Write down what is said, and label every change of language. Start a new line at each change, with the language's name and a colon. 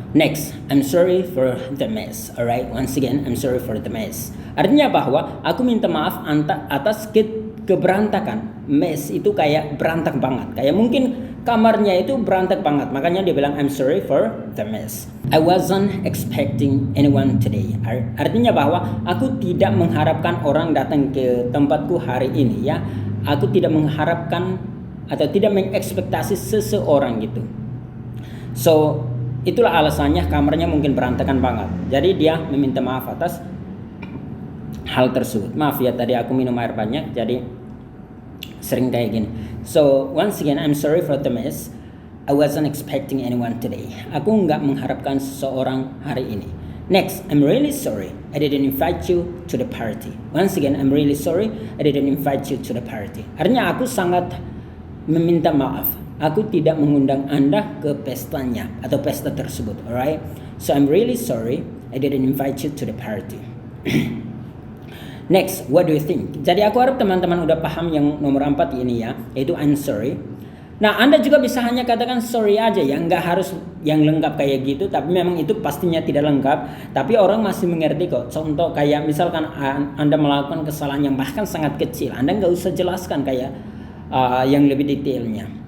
English: Next, I'm sorry for the mess. Alright? Once again, I'm sorry for the mess.
Indonesian: Artinya bahwa aku minta maaf atas keberantakan. Mess itu kayak berantak banget. Kayak mungkin kamarnya itu berantak banget. Makanya dia bilang
English: I'm sorry for the mess. I wasn't expecting anyone today.
Indonesian: Artinya bahwa aku tidak mengharapkan orang datang ke tempatku hari ini ya. Aku tidak mengharapkan atau tidak mengekspektasi seseorang gitu. So, itulah alasannya kamarnya mungkin berantakan banget. Jadi dia meminta maaf atas hal tersebut. Maaf ya, tadi aku minum air banyak jadi sering kayak gini.
English: So once again, I'm sorry for the mess. I wasn't expecting anyone today.
Indonesian: Aku nggak mengharapkan seseorang hari ini.
English: Next, I'm really sorry I didn't invite you to the party. Once again, I'm really sorry I didn't invite you to the party.
Indonesian: Artinya aku sangat meminta maaf. Aku tidak mengundang Anda ke pestanya atau pesta tersebut.
English: Alright? So I'm really sorry I didn't invite you to the party. Next, what do you think?
Indonesian: Jadi aku harap teman-teman udah paham yang nomor 4 ini ya, yaitu
English: I'm sorry.
Indonesian: Nah, Anda juga bisa hanya katakan sorry aja ya, nggak harus yang lengkap kayak gitu, tapi memang itu pastinya tidak lengkap, tapi orang masih mengerti kok. Contoh kayak misalkan Anda melakukan kesalahan yang bahkan sangat kecil, Anda nggak usah jelaskan kayak yang lebih detailnya.